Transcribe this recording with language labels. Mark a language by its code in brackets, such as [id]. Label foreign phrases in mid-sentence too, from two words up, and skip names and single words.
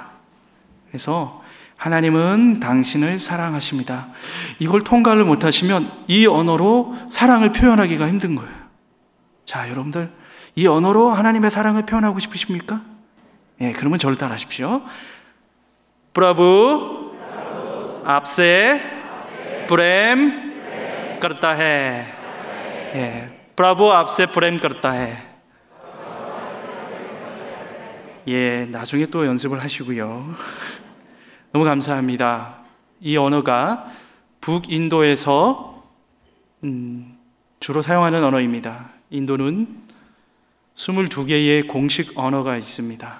[ko] 그래서 하나님은 당신을 사랑하십니다. 이걸 통과를 못하시면 이 언어로 사랑을 표현하기가 힘든 거예요. 자, 여러분들 이 언어로 하나님의 사랑을 표현하고 싶으십니까? 그러면 저를 따라하십시오. [hi] 브라부 आपसे प्रेम करता है. प्रभु आपसे प्रेम करता है. [ko] 나중에 또 연습을 하시고요. 너무 감사합니다. 이 언어가 북인도에서 주로 사용하는 언어입니다. 인도는 22개의 공식 언어가 있습니다.